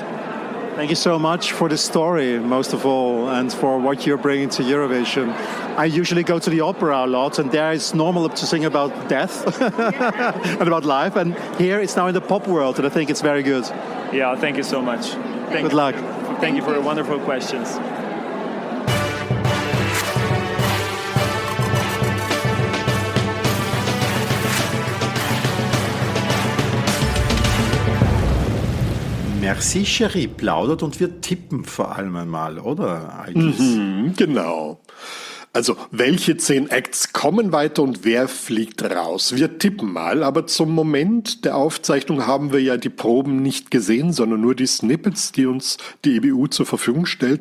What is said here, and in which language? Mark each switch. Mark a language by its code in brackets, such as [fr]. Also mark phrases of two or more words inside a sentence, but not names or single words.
[en] Thank you so much for the story, most of all, and for what you're bringing to Eurovision. I usually go to the opera a lot, and there it's normal to sing about death and about life, and here it's now in the pop world, and I think it's very good. Yeah, thank you so much. Good luck. Thank you for your wonderful questions. [de] Merci, Chérie plaudert und wir tippen vor allem einmal, oder, Alkis? Genau. Also, welche 10 Acts kommen weiter und wer fliegt raus? Wir tippen mal, aber zum Moment der Aufzeichnung haben wir ja die Proben nicht gesehen, sondern nur die Snippets, die uns die EBU zur Verfügung stellt.